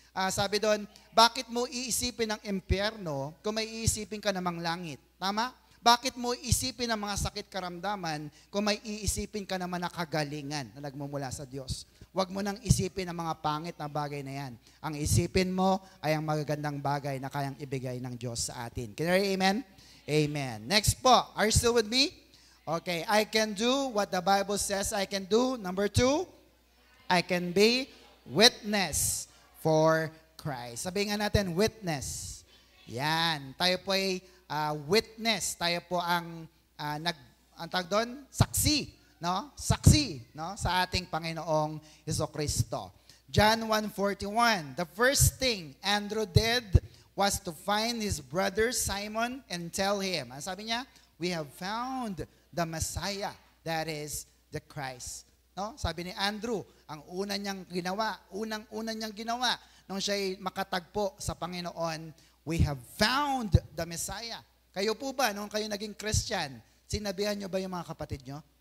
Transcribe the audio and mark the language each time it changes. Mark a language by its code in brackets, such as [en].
[tl] Sabi doon, bakit mo iisipin ang impyerno kung may iisipin ka namang langit? Tama? Bakit mo iisipin ang mga sakit karamdaman kung may iisipin ka naman na kagalingan na nagmumula sa Diyos? Huwag mo nang isipin ang mga pangit na bagay na yan. Ang isipin mo ay ang magagandang bagay na kayang ibigay ng Diyos sa atin. [en] Can you hear amen? Amen. Next po, are you still with me? Okay, I can do what the Bible says I can do. Number 2, I can be witness for Christ. [tl] Sabihin nga natin, witness. Yan. Tayo po ay witness. Tayo po ang tawag doon, saksi. No? Saksi, no? Sa ating Panginoong Jesucristo. [en] John 1:41, the first thing Andrew did was to find his brother Simon and tell him. [tl] Ano sabi niya? [en] We have found the Messiah, that is the Christ. No? [tl] Sabi ni Andrew, ang unang niyang ginawa nung siya'y makatagpo sa Panginoon, [en] we have found the Messiah. [tl] Kayo po ba, nung kayo naging Christian, sinabihan niyo ba yung mga kapatid niyo?